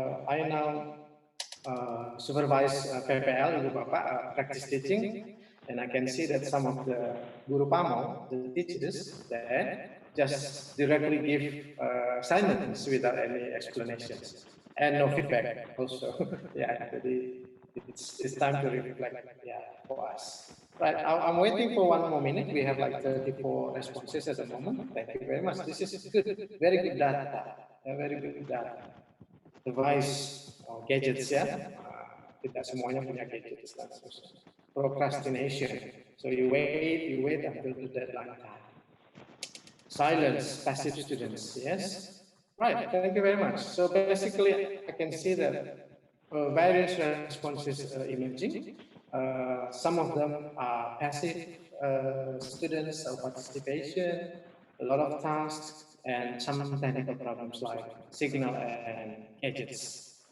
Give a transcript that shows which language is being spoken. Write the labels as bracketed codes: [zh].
[en] I now supervise PPL, Ibu Bapak, practice teaching, and I can see that some of the guru pamo, the teachers, there just directly give assignments without any explanations and no feedback also. Yeah, it's time to reflect. Yeah, for us. Right, I'm waiting for 1 more minute. We have like 34 responses at the moment. Thank you very much. This is good, very good data, very good data. Device or gadgets [id] ya, tidak semuanya punya gadgets dan seterusnya. [en] Procrastination, so you wait until the deadline time. Silence, passive students, yes. Right, thank you very much. So basically, I can see that various responses emerging. Some of them are passive students or participation, a lot of tasks, and some technical problems like signal and gadgets.